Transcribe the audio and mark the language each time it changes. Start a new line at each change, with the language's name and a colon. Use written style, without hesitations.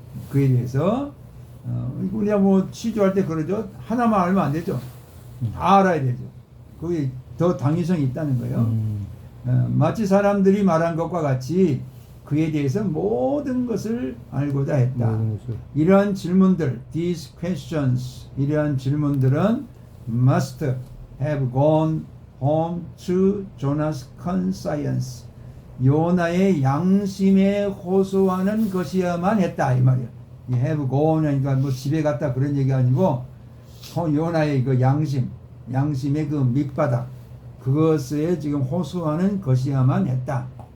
Korean: 그에 대해서 우리가 뭐 취조할 때 그러죠. 하나만 알면 안 되죠. 다 알아야 되죠. 그게 더 당위성이 있다는 거예요. 마치 사람들이 말한 것과 같이 그에 대해서 모든 것을 알고자 했다. 이러한 질문들,
English: these questions,
Korean: 이러한 질문들은
English: must have gone home to Jonah's conscience.
Korean: 요나의 양심에 호소하는 것이야만 했다 이 말이야. 이 have gone 하니까 뭐 집에 갔다 그런 얘기 아니고 요나의 그 양심의 그 밑바닥 그것에 지금 호소하는 것이야만 했다.